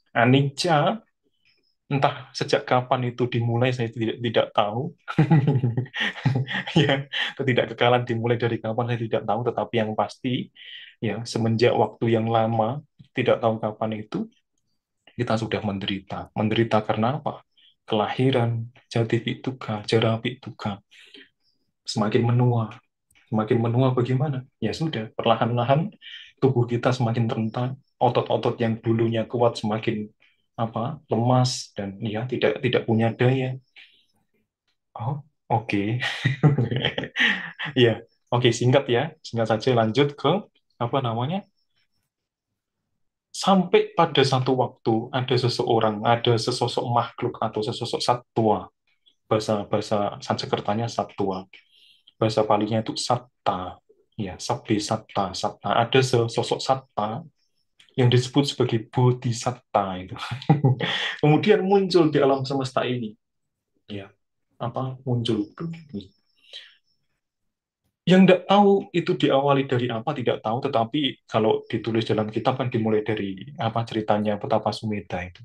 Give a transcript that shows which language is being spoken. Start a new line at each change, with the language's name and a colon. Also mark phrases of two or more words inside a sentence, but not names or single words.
Indonesian: Anicca, entah sejak kapan itu dimulai saya tidak tahu. Ya, ketidakkekalan dimulai dari kapan saya tidak tahu, tetapi yang pasti ya semenjak waktu yang lama tidak tahu kapan itu kita sudah menderita. Menderita karena apa? Kelahiran,
Pali: jati dukkha, jara dukkha,
Indonesian: semakin menua. Semakin menua bagaimana? Ya sudah, perlahan-lahan tubuh kita semakin rentan, otot-otot yang dulunya kuat semakin apa? Lemas dan ya tidak punya daya. Oh, oke. Ya, oke singkat ya. Singkat saja lanjut ke apa namanya? Sampai pada satu waktu ada seseorang, ada sesosok makhluk atau sesosok satwa, bahasa bahasa Sanskertanya satwa, bahasa Palinya itu satta, ya
Pali: sabbe satta,
Indonesian: satta. Ada sesosok satta yang disebut sebagai bodhisatta itu. Kemudian muncul di alam semesta ini, ya apa muncul. Yang tidak tahu itu diawali dari apa tidak tahu, tetapi kalau ditulis dalam kitab kan dimulai dari apa ceritanya Petapa Sumedha itu.